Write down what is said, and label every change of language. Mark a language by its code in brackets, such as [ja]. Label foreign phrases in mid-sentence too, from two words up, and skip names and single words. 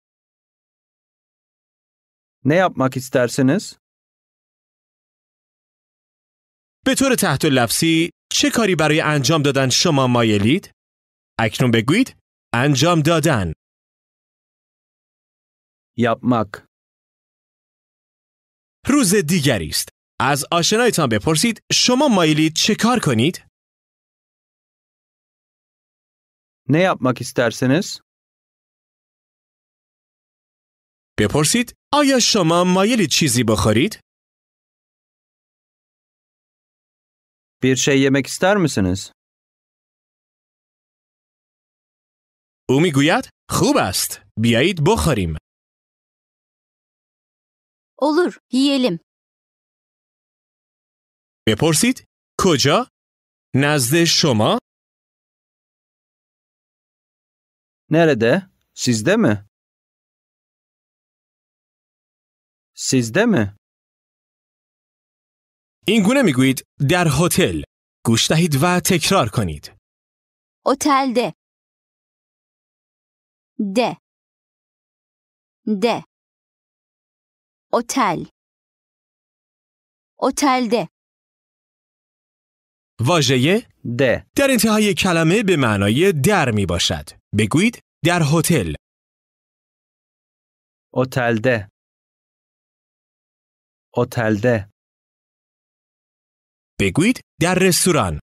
[tr] Ne yapmak istersiniz? [fa] به طور تحت لفظی چه کاری برای انجام دادن شما مایلید؟ اکنون بگویید انجام دادن. [tr] Yapmak. [fa] روز دیگری است. از آشنایتان بپرسید شما مایلید چه کار کنید؟ [tr] Ne yapmak istersiniz? [fa] بپرسید آیا شما مایلید چیزی بخورید؟ [tr] Bir şey yemek ister misiniz? [fa] او میگوید خوب است. بیایید بخوریم. [tr] Olur, yiyelim. [fa] بپرسید کجا؟ نزد شما؟ [tr] Nerede? Sizde mi? Sizde mi? [fa] این گونه میگویید در هتل. گوش دهید و تکرار کنید. [tr] Otelde. De. De. Otel. Otelde. [fa] واژه [tr] De. [fa] در انتهای کلمه به معنای در می باشد. بگویید در هتل. [tr] Otelde. Otelde. [fa] بگویید در رستوران.